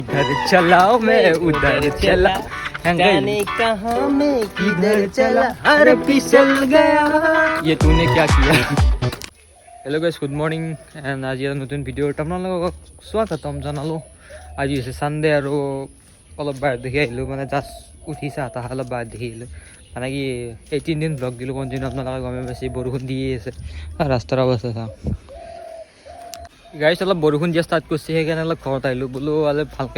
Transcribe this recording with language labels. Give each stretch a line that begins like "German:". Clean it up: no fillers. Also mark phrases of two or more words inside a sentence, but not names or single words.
Hindi: घर चलाओ मैं उधर चला जाने कहाँ मैं किधर चला अरे फिसल गया ये तूने क्या किया हेलो
English: guys good morning and
Assamese: आज এটা নতুন ভিডিঅ'ত আপোনালোকক স্বাগতম জনালোঁ আজি হৈছে সানডে আৰু অলপ বাহিৰ দেখি আহিলোঁ মানে জাষ্ট উঠিছে আটা অলপ বাহিৰ দেখি আহিলোঁ মানে কি এই 3 দিন ব্লগ দিলোঁ কণ্টিনিউ আপোনালোকে গমে পাইছে বৰষুণ দিয়ে আছে ৰাস্তাৰ অৱস্থা চাওঁ গাইছ অলপ বৰষুণ দিয়া ষ্টাৰ্ট কৰিছে সেইকাৰণে অলপ ঘৰত আহিলোঁ বোলো অলপ ভালকৈ